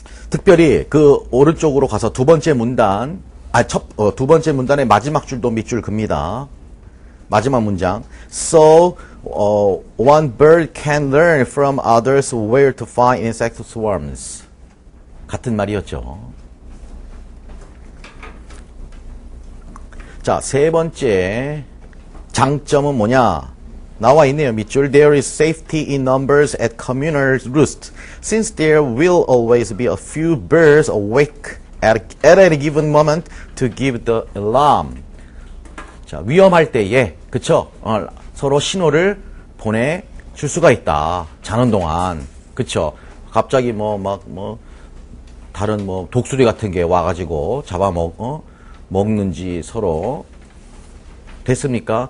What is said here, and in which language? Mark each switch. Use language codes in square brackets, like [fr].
[ko] 특별히 그 오른쪽으로 가서 두 번째 문단, 두 번째 문단의 마지막 줄도 밑줄 긋니다. 마지막 문장. [en] So, one bird can learn from others where to find insect swarms. [ko] 같은 말이었죠. 자, 세 번째 장점은 뭐냐? 나와 있네요. 밑줄. [en] There is safety in numbers at communal roost, since there will always be a few birds awake at any given moment to give the alarm. [ko] 자, 위험할 때에, 그쵸? 서로 신호를 보내줄 수가 있다. 자는 동안. 그쵸? 갑자기 다른 독수리 같은 게 와가지고 먹는지 서로. 됐습니까?